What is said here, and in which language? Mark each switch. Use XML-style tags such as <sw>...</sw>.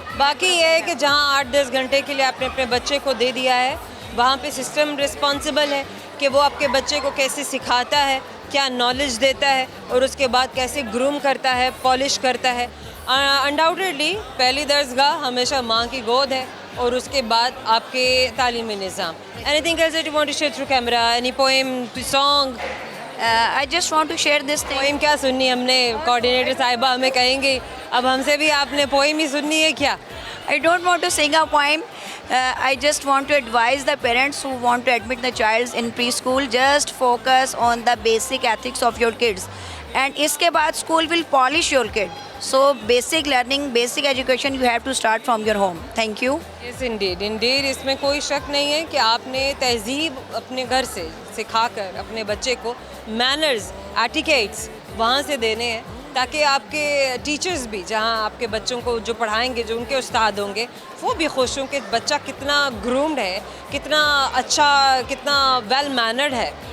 <hi>बाकी ये है कि जहाँ 8-10 घंटे के लिए आपने अपने बच्चे को दे दिया है, वहाँ पे सिस्टम रिस्पॉन्सिबल है कि वो आपके बच्चे को कैसे सिखाता है, क्या नॉलेज देता है, और उसके बाद कैसे ग्रूम करता है, पॉलिश करता है। अनडाउटेडली पहली दरसगाह हमेशा माँ की गोद है, और उसके बाद आपके तालीमी निज़ाम.</hi> <en>Anything else that you want to share through camera? Any poem, song? I just want to share this thing.</en> <hi>Poem क्या सुननी हमने? कोऑर्डिनेटर साहिबा हमें कहेंगे अब हमसे भी आपने पोइम ही सुननी है क्या?</hi> <en>I don't want to sing a poem. I just want to advise the parents who want to admit the child in preschool, just focus on the basic ethics of your kids. And</en> <hi>इसके बाद</hi> <en>school will polish your kid. So basic learning, basic education you have to start from your home. Thank you. Yes, indeed, indeed.</en> <hi>इसमें कोई शक नहीं है कि आपने तहजीब अपने घर से सिखाकर अपने बच्चे को मैनर्स, एटिकेट्स वहाँ से देने हैं ताकि आपके टीचर्स भी जहाँ आपके बच्चों को जो पढ़ाएंगे, जो उनके उस्ताद होंगे, वो भी खुश हों कि बच्चा कितना ग्रूम्ड है, कितना अच्छा, कितना वेल मैनर्ड है.</hi>